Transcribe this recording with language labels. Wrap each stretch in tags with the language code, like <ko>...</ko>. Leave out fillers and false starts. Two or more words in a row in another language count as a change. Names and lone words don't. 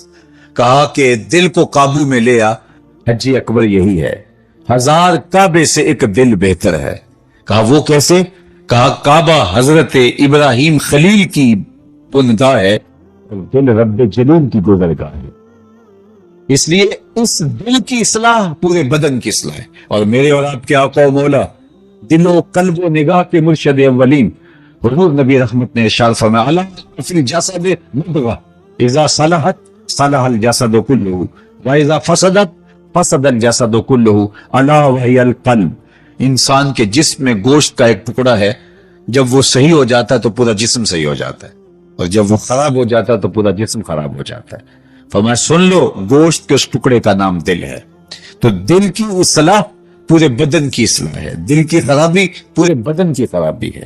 <ur>کہا کہ دل کو قابو میں لیا، حج اکبر یہی ہے، ہزار کعبے سے ایک دل بہتر ہے. کہا وہ کیسے؟ کہا کعبہ حضرت ابراہیم خلیل کی بنگاہ ہے اور دل رب جلیل کی گزرگاہ ہے. اس لیے اس دل کی اصلاح پورے بدن کی اصلاح ہے. اور میرے اور آپ کے آقا و مولا، دل و قلب و نگاہ کے مرشد اولین حضور نبی رحمت نے ارشاد فرمایا</ur> <ar>الا فی الجسد مضغہ اذا صلحت صلح الجسد کلہ واذا فسدت فسد الجسد کلہ الا وہی القلب.</ar> <ur>انسان کے جسم میں گوشت کا ایک ٹکڑا ہے، جب وہ صحیح ہو جاتا ہے تو پورا جسم صحیح ہو جاتا ہے، اور جب وہ خراب ہو جاتا ہے تو پورا جسم خراب ہو جاتا ہے. فرمایا سن لو، گوشت کے اس ٹکڑے کا نام دل ہے. تو دل کی اصلاح پورے بدن کی اصلاح ہے، دل کی خرابی پورے بدن کی خرابی ہے.</ur>